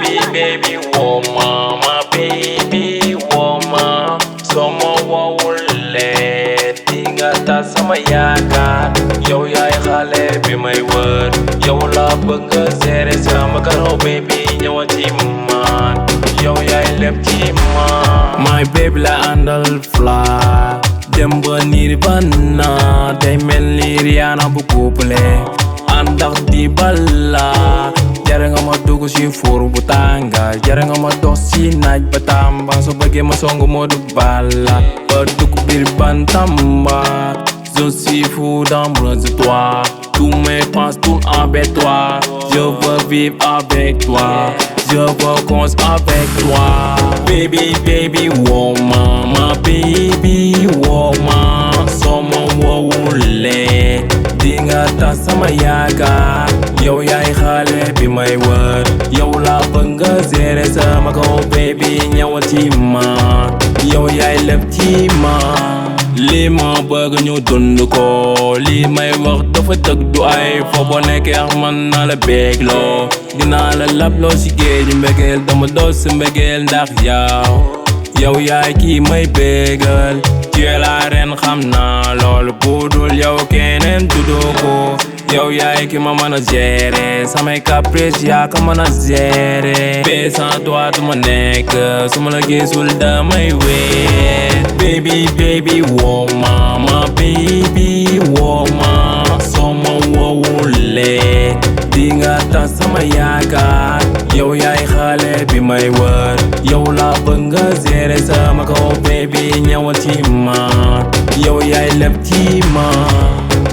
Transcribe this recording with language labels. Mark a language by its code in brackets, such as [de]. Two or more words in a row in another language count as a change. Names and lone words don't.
[en] baby woman, my baby woman. [wo] Sama wawulee di nga tas sama yaakaar. Yow yaay xale bi may wër, yow laa bëgg a seere sama karo baby ñëwal ci man, yow yaay lépp ci man. [en] My baby [wo] la àndal fly, dem ba Nirvana, day mel ni Rihanna bu couple àndax di balla. Jare nga ma dugg ci fuur bu tàngal, jare nga ma dox ci naaj ba tàmba, soo bëggee ma songu Modou Balla ba dugg biir Bantamba. [fr] Je suis fou d'amour de toi, tous mes pensées tournent avec toi. Je veux vivre avec toi, je veux construire avec toi. [en] Baby, baby woman, my baby woman. [wo] Sama wawulee di nga tas sama yaakaar. Yow yaay xale bi may wër, yow laa bëgg nga seere sama kaw baby ñëwal ci man, yow yaay lépp ci man. Lii ma bëgg ñu dund ko, lii may wax dafa dëgg du ay fo. Boo nekkee ak man naa la bégloo, dinaa la labloo ci géeju mbëggeel, dama doos sa mbëggeel ndax yow yaay kii may bégal. [fr] Tu es la reine [wo] xam naa loolu, budul yow keneen tuddoo ko. Yow yaay ki ma mën a gérer, samay caprice yaa ko mën a gérer. Bee [fr] sans toi [wo] du ma nekk, su ma la gisul damay weet. [en] Baby, baby woman, my baby woman. [wo] Sama wawulee di nga tas sama yaakaar. Yow yaay xale bi may wër, yow laa bëgg nga gérer sama kaw baby ñëwal ci man, yow yaay lépp ci man.